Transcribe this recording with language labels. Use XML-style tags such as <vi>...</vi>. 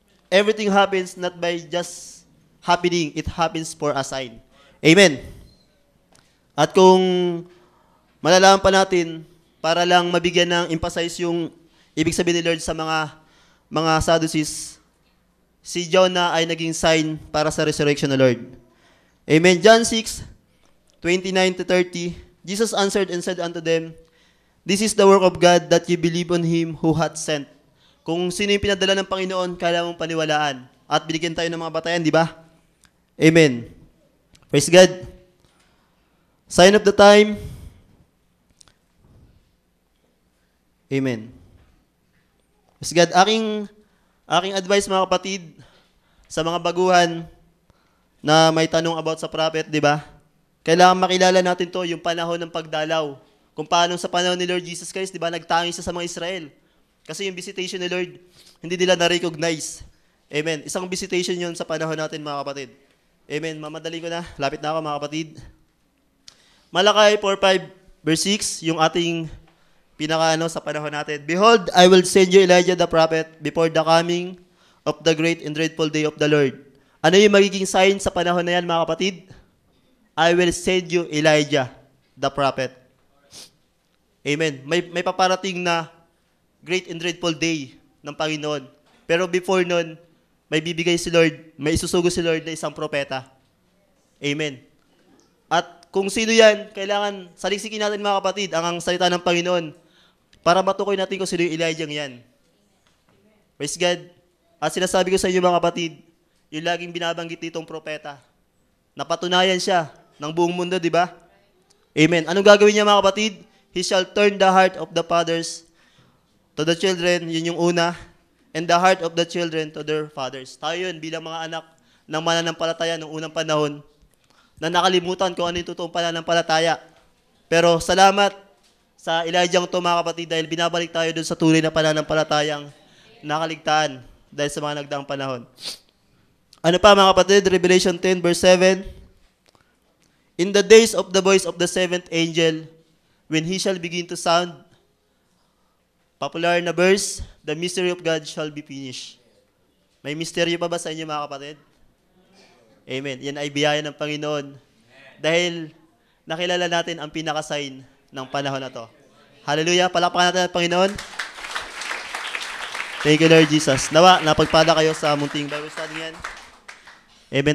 <en>Everything happens not by just happening. It happens for a sign. Amen.</en> <tl>At kung malalaman pa natin, para lang mabigyan ng emphasize yung ibig sabihin ni Lord sa mga Sadducees, si Jonah ay naging sign para sa resurrection ng Lord.</tl> <en>Amen. John 6:29-30, Jesus answered and said unto them, this is the work of God, that ye believe on Him who hath sent.</en> <tl>Kung sino yung pinadala ng Panginoon, kailangan mong paniwalaan. At binigyan tayo ng mga batayan, di ba?</tl> <en>Amen. Praise God. Sign of the time. Amen. Praise God.</en> <tl>Aking advice, mga kapatid, sa mga baguhan na may tanong about sa prophet, di ba? Kailangan makilala natin to, yung panahon ng pagdalaw. Kung paano sa panahon ni Lord Jesus Christ, di ba, nagtangi siya sa mga Israel. Kasi yung visitation ni Lord, hindi nila na-recognize. Amen. Isang visitation yon sa panahon natin, mga kapatid. Amen. Mamadali ko na. Lapit na ako, mga kapatid. Malakay 4:5, verse 6, yung ating sa panahon natin.</tl> <en>Behold, I will send you Elijah the prophet before the coming of the great and dreadful day of the Lord.</en> <tl>Ano yung magiging sign sa panahon na yan, mga kapatid?</tl> <en>I will send you Elijah the prophet.</en> <tl>Amen. May paparating na</tl> <en>great and dreadful day</en> <tl>ng Panginoon. Pero before nun, may bibigay si Lord, may isusugo si Lord na isang propeta. Amen. At kung sino yan, kailangan saliksikin natin, mga kapatid, ang salita ng Panginoon para matukoy natin kung sino yung Elijah yan. Praise God. At sinasabi ko sa inyo, mga kapatid, yung laging binabanggit ditong propeta, napatunayan siya ng buong mundo, di ba? Amen. Anong gagawin niya, mga kapatid?</tl> <en>He shall turn the heart of the fathers to the children,</en> <tl>yun yung una,</tl> <en>and the heart of the children to their fathers.</en> <tl>Tayo yun, bilang mga anak ng mananampalataya noong unang panahon, na nakalimutan kung ano yung totoong pananampalataya. Pero salamat sa Elijah to, mga kapatid, dahil binabalik tayo dun sa tunay na pananampalatayang nakaligtaan dahil sa mga nagdaang panahon. Ano pa, mga kapatid?</tl> <en>Revelation 10, verse 7. In the days of the voice of the seventh angel, when he shall begin to sound,</en> <tl>popular na verse,</tl> <en>the mystery of God shall be finished.</en> <tl>May misteryo pa ba sa inyo, mga kapatid? Amen. Yan ay biyaya ng Panginoon. Dahil nakilala natin ang pinaka-sign ng panahon na to. Hallelujah. Palakpakan natin ang Panginoon.</tl> <en>Thank you, Lord Jesus.</en> <tl>Nawa, napagpala kayo sa munting Bible study yan. Amen.</tl>